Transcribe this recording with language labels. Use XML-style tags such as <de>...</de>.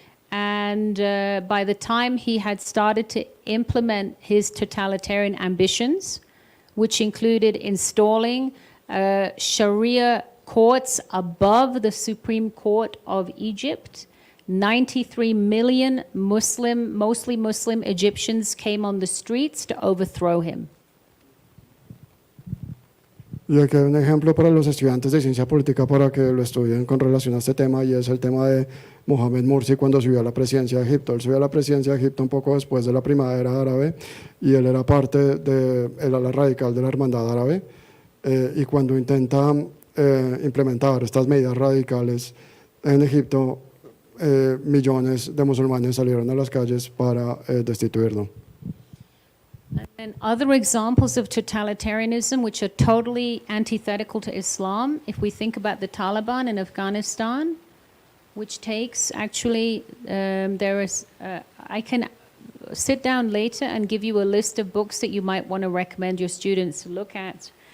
<en>And by the time he had started to implement his totalitarian ambitions, which included installing Sharia courts above the Supreme Court of Egypt, 93 million mostly Muslim Egyptians came on the streets to overthrow him.</en> <es>Y aquí hay un ejemplo para los estudiantes de ciencia política para que lo estudien con relación a este tema, y es el tema de Mohamed Morsi cuando subió a la presidencia de Egipto. Él subió a la presidencia de Egipto un poco después de la primavera árabe, y él era parte del ala radical de la hermandad árabe, y cuando intenta implementar estas medidas radicales en Egipto, millones de musulmanes salieron a las calles para destituirlo.</es> <en>And other examples of totalitarianism which are totally antithetical to Islam, if we think about the Taliban in Afghanistan, which takes actually, I can sit down later and give you a list of books that you might want to recommend your students to look at.</en>